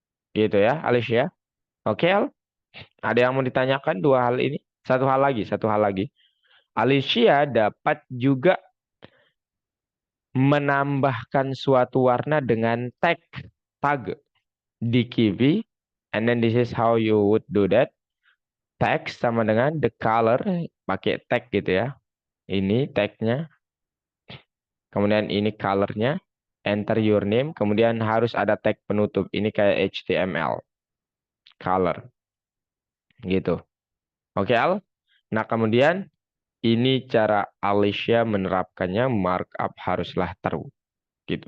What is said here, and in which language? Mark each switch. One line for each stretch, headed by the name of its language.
Indonesian: Gitu ya, Alicia. Oke, Al? Ada yang mau ditanyakan dua hal ini? Satu hal lagi, satu hal lagi. Alicia dapat juga menambahkan suatu warna dengan tag di Kiwi.
English: And then this is how you would do that.
Indonesian: Tag sama dengan the color, pakai tag gitu ya. Ini tagnya, kemudian ini colornya,
English: enter your name,
Indonesian: kemudian harus ada tag penutup. Ini kayak HTML, color, gitu. Oke, Al? Nah, kemudian ini cara Alicia menerapkannya, markup haruslah true. Gitu.